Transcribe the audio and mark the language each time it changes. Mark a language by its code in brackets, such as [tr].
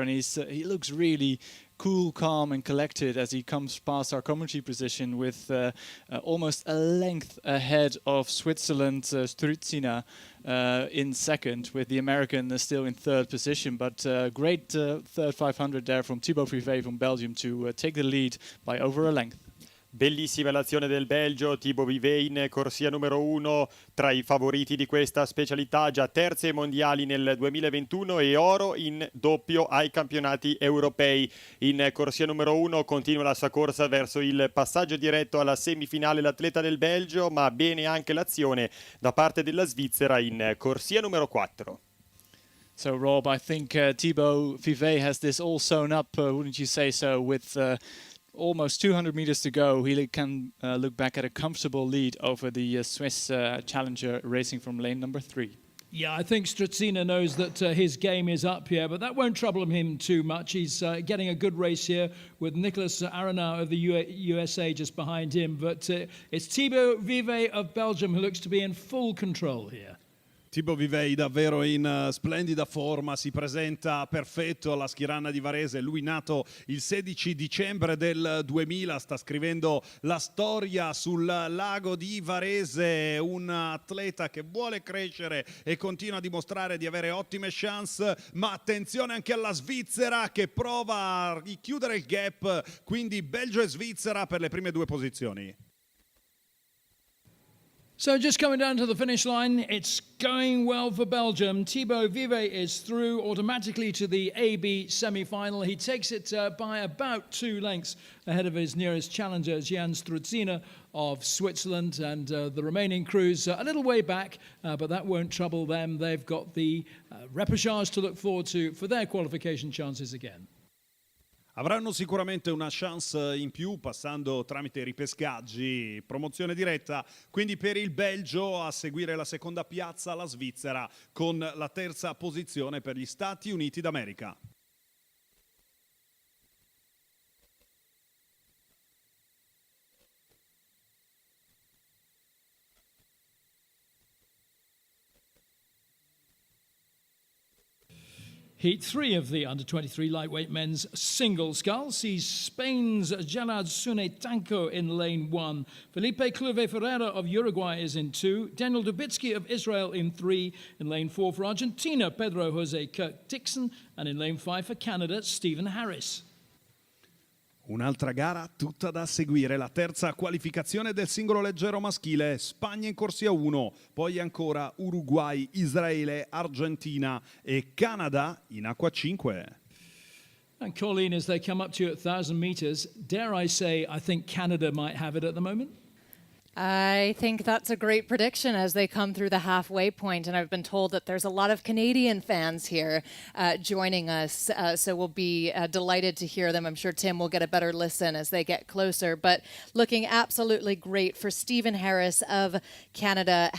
[en] And he looks really cool, calm and collected as he comes past our commentary position with almost a length ahead of Switzerland's Strutzina in second, with the American still in third position. But great third 500 there from Thibaut Vivet from Belgium to take the lead by over a length. [it] Bellissima l'azione del Belgio, Thibaut Vivet in corsia numero 1, tra i favoriti di questa specialità, già terze ai mondiali nel 2021 e oro in doppio ai campionati europei. In corsia numero 1 continua la sua corsa verso il passaggio diretto alla semifinale l'atleta del Belgio, ma bene anche l'azione da parte della Svizzera in corsia numero 4. [en] So Rob, I think Thibaut Vivet has this all sewn up, wouldn't you say so, with almost 200 meters to go. He can look back at a comfortable lead over the Swiss challenger racing from lane number 3. Yeah, I think Stracina knows that his game is up here, but that won't trouble him too much. He's getting a good race here with Nicolas Arenau of the USA just behind him. But it's Thibaut Vivet of Belgium who looks to be in full control here. [it] Thibaut Vivet davvero in splendida forma, si presenta perfetto alla Schirana di Varese, lui nato il 16 dicembre del 2000, sta scrivendo la storia sul lago di Varese, un atleta che vuole crescere e continua a dimostrare di avere ottime chance, ma attenzione anche alla Svizzera che prova a richiudere il gap, quindi Belgio e Svizzera per le prime 2 posizioni. [en] So just coming down to the finish line, it's going well for Belgium. Thibaut Vivet is through automatically to the AB semi-final. He takes it by about 2 lengths ahead of his nearest challenger, Jan Struzina of Switzerland. And the remaining crews a little way back, but that won't trouble them. They've got the repechage to look forward to for their qualification chances again. [it] Avranno sicuramente una chance in più passando tramite ripescaggi, promozione diretta, quindi per il Belgio a seguire la seconda piazza la Svizzera con la terza posizione per gli Stati Uniti d'America. [en] Heat 3 of the under-23 lightweight men's single scull sees Spain's Jalad Sunetanko in lane 1. Felipe Cluve Ferreira of Uruguay is in 2. Daniel Dubitsky of Israel in 3. In lane 4 for Argentina, Pedro Jose Kirk Dixon. And in lane 5 for Canada, Stephen Harris. [it] Un'altra gara tutta da seguire, la terza qualificazione del singolo leggero maschile, Spagna in corsia 1, poi ancora Uruguay, Israele, Argentina e Canada in acqua 5. [en] And Colleen, as they come up to you at 1,000 meters, dare I say, I think Canada might have it at the moment? I think that's a great prediction as they come through the halfway point, and I've been told that there's a lot of Canadian fans here joining us, so we'll be delighted to hear them. I'm sure Tim will get a better listen as they get closer, but looking absolutely great for Stephen Harris of Canada.